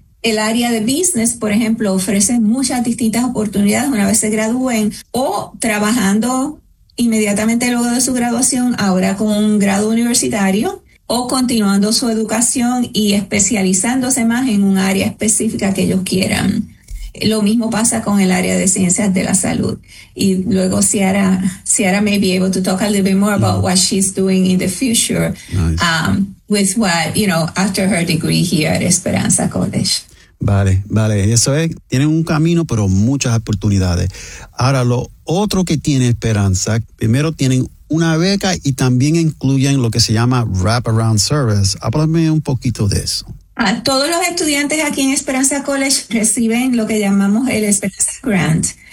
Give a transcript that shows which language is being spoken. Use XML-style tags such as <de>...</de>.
<es>El área de business, por ejemplo, ofrece muchas distintas oportunidades una vez se gradúen, o trabajando inmediatamente luego de su graduación, ahora con un grado universitario, o continuando su educación y especializándose más en un área específica que ellos quieran. Lo mismo pasa con el área de ciencias de la salud. Y luego</es> <en>Ciara may be able to talk a little bit more about what she's doing in the future. Nice. With what, you know, after her degree here at Esperanza College.</en> <es>Vale, eso es, tiene un camino, pero muchas oportunidades. Ahora, lo otro que tiene Esperanza, primero tienen una beca y también incluyen lo que se llama wraparound service. Háblame un poquito de eso. Todos los estudiantes aquí en Esperanza College reciben lo que llamamos el Esperanza Grant.</es>